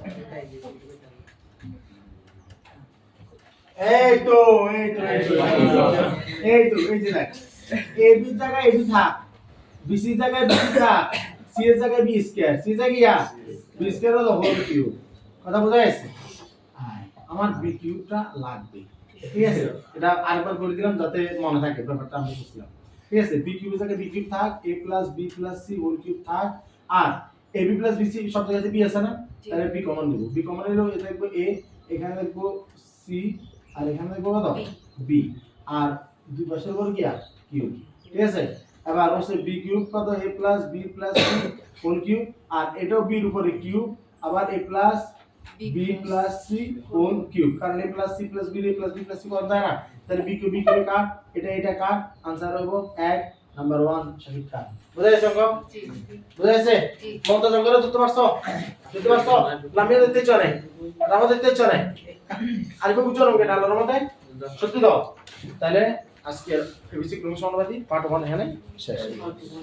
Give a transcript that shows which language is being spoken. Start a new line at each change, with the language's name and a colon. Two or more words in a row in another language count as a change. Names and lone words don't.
Bangla: এই তো এই তো এই তো এই তো এই যে দেখ a b জায়গায় a b থাক, b c জায়গায় b c থাক, c এর জায়গায়
English: b square,
Bangla: c জায়গায়
English: b square
Bangla: হলো
English: whole cube,
Bangla: কথা বোঝা যাচ্ছে, আমার b কিউবটা লাগবে, ঠিক আছে এটা আরেকবার করে দিলাম যাতে মনে থাকে ব্যাপারটা আমরা বুঝলাম, ঠিক আছে b কিউবের জায়গায়
English: b cube
Bangla: থাক,
English: a plus b plus c whole cube
Bangla: থাক, আর
English: ab plus bc
Bangla: সব জায়গাতে b আছে না, তাহলে
English: b common
Bangla: নিব,
English: b common
Bangla: নিলো এটা লিখবো a, এখানে লিখবো c, আর এখানে লিখবো কত b, আর দুই পাশের উপর কি আর কিউব, ঠিক আছে। এবার হচ্ছে
English: b cube
Bangla: কত
English: a plus b plus c whole cube,
Bangla: আর এটাও b এর উপরে কিউব, আবার
English: a plus b plus c whole cube,
Bangla: কারণ
English: a plus c plus b a plus b plus c
Bangla: কত হয় না, তাহলে
English: b cube
Bangla: কাট, এটা কাট, আনসার হবে 1 নাম্বার 1 সঠিক কাট। বুঝা গেছে অঙ্ক? জি বুঝা গেছে? মমতা অঙ্কটা ধরতে পারছো? ধরতে পারছো? লামিয়া দেখতে চলে, রামা দেখতে চলে, আরিফ বুঝছো অঙ্ক এটা আল্লাহর রহমতে সত্যি দাও, তাহলে আজকে এবিসি ক্রম সমানুপাতি পার্ট 1 এখানে শেষ।